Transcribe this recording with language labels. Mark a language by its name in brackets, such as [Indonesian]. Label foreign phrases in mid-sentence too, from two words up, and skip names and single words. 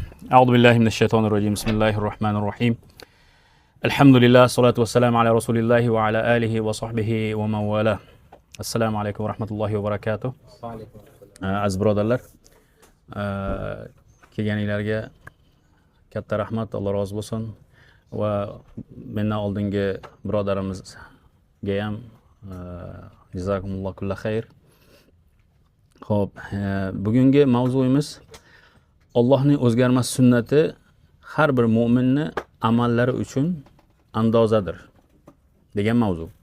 [Arabic] أعوذ بالله من الشيطان الرجيم بسم الله الرحمن الرحيم الحمد لله الصلاة والسلام على رسول الله وعلى آله وصحبه ومن والاه السلام عليكم ورحمة الله وبركاته [Uzbek] aziz birodarlar, kelganinglarga katta rahmat, Alloh rozi bo'lsin va mendan oldingi birodarimizga ham jazakumulloh kulla xayr. Xo'p, bugungi mavzuyimiz Allohning o'zgarmas sunnati har bir mu'minni amallari uchun andozadir degan mavzu.